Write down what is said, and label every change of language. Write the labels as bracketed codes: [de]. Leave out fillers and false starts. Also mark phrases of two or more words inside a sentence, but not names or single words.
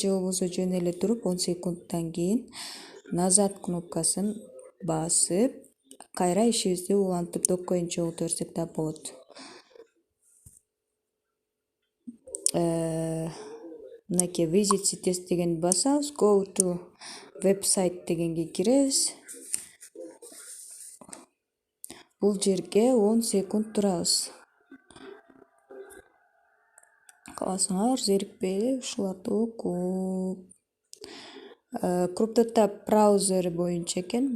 [ky] Же болбосо жөн эле туруп 10 секундтан кийин назад кнопкасын басып кайра ишибизди улантып Dogecoin чогулта берсек да болот. Мынакей visit CTS дегенди басабыз. [en] Go to website [ky] дегенге киребиз. Бул жерге 10 секунд турабыз. Кааласаңар зерикпей ушуларды окуп. CryptoTab браузер боюнча экен.